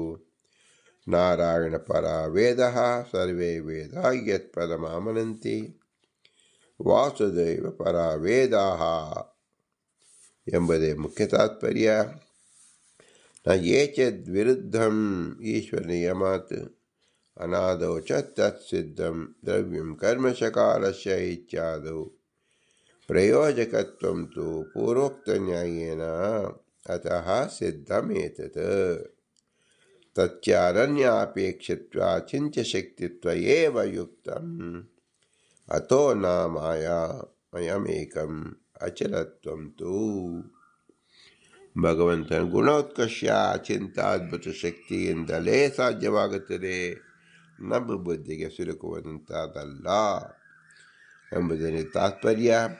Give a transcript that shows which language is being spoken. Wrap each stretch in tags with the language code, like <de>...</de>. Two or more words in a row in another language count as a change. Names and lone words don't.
<sa>ನಾರಾಯಣ ಪರ ವೇದ ಸರ್ವೇ ವೇದ ಯತ್ ಪದಮಾಮನಂತಿ ವಾಸುದೇವ ಪರ ವೇದಾ</sa> <kn>ಎಂಬುದೇ ಮುಖ್ಯ ತಾತ್ಪರ್ಯ.</kn> <sa>ನ ಏಚದ್ ವಿರುದ್ಧಂ ಈಶ್ವರ ನಿಯಮಾತ್ ಅನಾದೌ ಚ ತತ್ಸಿದ್ಧಂ ದ್ರವ್ಯಂ ಕರ್ಮಶಕಾಲಸ್ಯ ಇತ್ಯಾದೌ ಪ್ರಯೋಜಕತ್ವಂ ತು ಪೂರ್ವೋಕ್ತನ್ಯಾಯೇನ ಅತಃ ಸಿದ್ಧಮೇತತ್ ತಚ್ಚಾರಣ್ಯಾಪೇಕ್ಷಿತ್ವ ಚಿಂತ್ಯಶಕ್ತಿತ್ವ ಏವ ಯುಕ್ತಂ ಅಥೋ ನ ಮಾಯಾಮಯಮೇಕಂ ಅಚಲತ್ವಂ ತು.</sa> <kn>ಭಗವಂತನ ಗುಣೋತ್ಕರ್ಷ ಚಿಂತಾದ್ಭುತ ಶಕ್ತಿಯಿಂದಲೇ ಸಾಧ್ಯವಾಗುತ್ತದೆ, ನಮ್ಮ ಬುದ್ಧಿಗೆ ಸಿಲುಕುವಂಥದ್ದಲ್ಲ ಎಂಬುದರ ತಾತ್ಪರ್ಯ.</kn>